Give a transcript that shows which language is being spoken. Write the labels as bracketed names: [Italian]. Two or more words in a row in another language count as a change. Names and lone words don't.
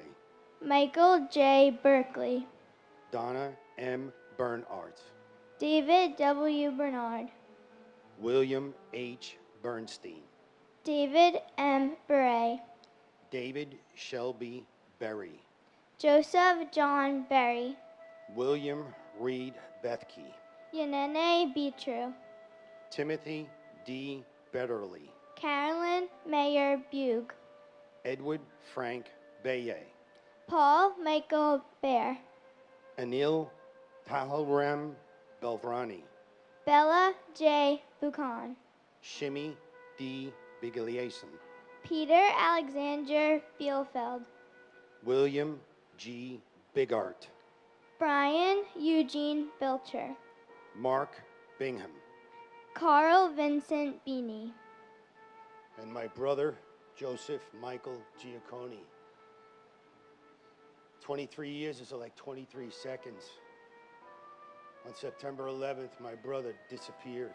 [English] Michael J. Berkeley. Donna M. Bernhardt, David W. Bernard. William H. Bernstein, David M. Beret. David Shelby Berry, Joseph John Berry. William Reed Bethke, Yanene Beatru. Timothy D. Betterly, Carolyn Mayer Bug. Edward Frank Baye, Paul Michael Bear. Anil Tahalram Belvrani, Bella J. Buchan. Shimmy D. Bigliason, Peter Alexander Bielfeld. William G. Bigart, Brian Eugene Bilcher. Mark Bingham, Carl Vincent Beanie. and my brother, Joseph Michael Giacconi. 23 years is like 23 seconds. On September 11th, my brother disappeared.